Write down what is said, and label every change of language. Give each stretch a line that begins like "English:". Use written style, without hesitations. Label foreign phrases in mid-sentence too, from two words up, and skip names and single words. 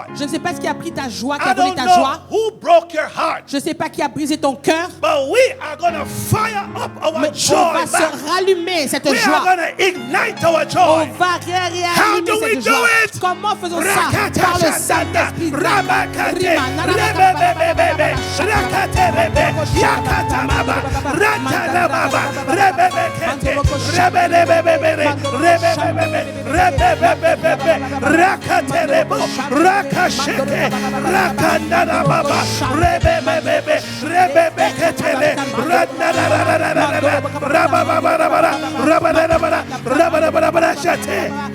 French: Je ne sais pas ce qui a pris ta joie, qui
English: I
French: a volé
English: don't
French: ta
English: know
French: joie.
English: who broke your heart.
French: Je ne sais pas qui a brisé ton cœur.
English: But we are going to fire up our
French: Mais
English: joy
French: on va
English: back.
French: se rallumer cette
English: We are
French: joie.
English: going to ignite our
French: On
English: joy.
French: va
English: How do
French: réanimer
English: we
French: cette
English: do
French: joie.
English: it?
French: Comment faisons ça? Rakata Par le shatanda, Saint-Esprit. rabakate, rebebebebebe, rakaterebe, yakatamaba, ratarababa, rebebekete, rebebebebebe, rebebebebe, rebebebebebe, rakaterebo, rakashete, rakandarababa, rebebebebe, rebebeketele, radararararara, rabababarabara, rabarabara, rabarabara, shate.